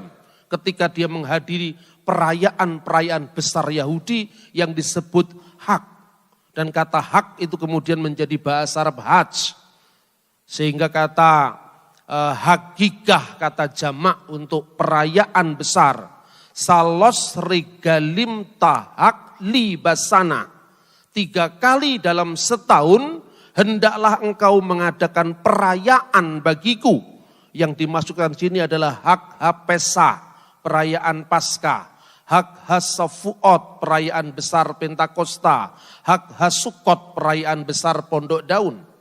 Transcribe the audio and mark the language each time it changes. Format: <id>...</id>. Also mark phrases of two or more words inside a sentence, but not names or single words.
<id>Ketika dia menghadiri perayaan-perayaan besar Yahudi yang disebut Hak. Dan kata hak itu kemudian menjadi bahasa Arab hajj. Sehingga kata hakikah, kata jamak untuk perayaan besar.</id> <he>שלוש רגלים תחוג לי בשנה.</he> <id>3 kali dalam setahun hendaklah engkau mengadakan perayaan bagiku. Yang dimasukkan di sini adalah hak Hapesah, perayaan Paskah. Hak Hasafuot, perayaan besar Pentakosta. Hak Hasukot, perayaan besar Pondok Daun.</id>